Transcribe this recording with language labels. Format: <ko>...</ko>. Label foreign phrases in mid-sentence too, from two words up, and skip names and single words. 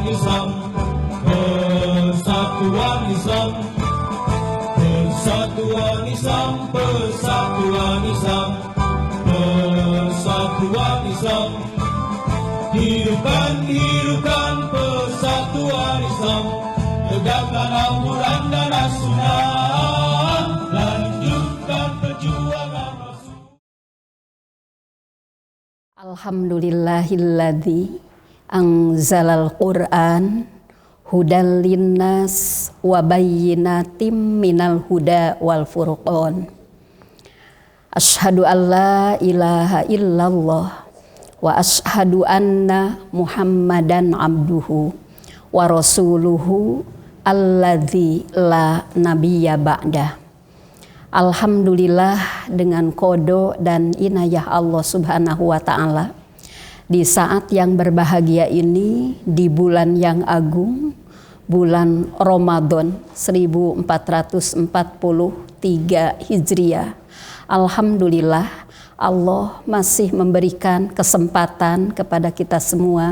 <id>Islam, Persatuan Islam, Persatuan Islam, Persatuan Islam, Persatuan Islam. Hidupkan, hidupkan persatuan Islam, tegakkan Al-Quran dan As-Sunnah, lanjutkan perjuangan Rasul.</id> <ar>الحمد لله الذي أنزل القرآن هدى للناس وبينات من الهدى والفرقان. أشهد أن لا إله إلا الله وأشهد أن محمدا عبده ورسوله الذي لا نبي بعده.</ar> <id>Alhamdulillah, dengan qada dan inayah</id> <ar>الله سبحانه وتعالى,</ar> <id>di saat yang berbahagia ini, di bulan yang agung, bulan Ramadan 1443 Hijriah, alhamdulillah Allah masih memberikan kesempatan kepada kita semua.</id>